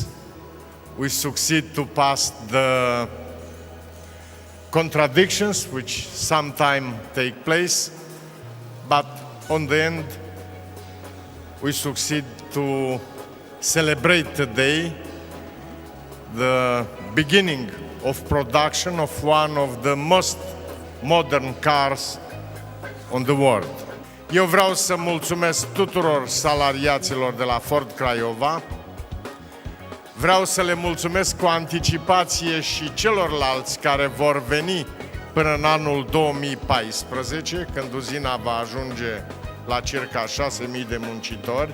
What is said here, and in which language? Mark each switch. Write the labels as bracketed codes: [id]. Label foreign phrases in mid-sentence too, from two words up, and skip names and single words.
[en] We succeed to pass the contradictions which sometimes take place, but on the end, we succeed to celebrate today the beginning of production of one of the most modern cars on the world. [ro] Eu vreau să mulțumesc tuturor salariaților de la Ford Craiova. Vreau să le mulțumesc cu anticipație și celorlalți care vor veni până în anul 2014, când uzina va ajunge la circa 6.000 de muncitori.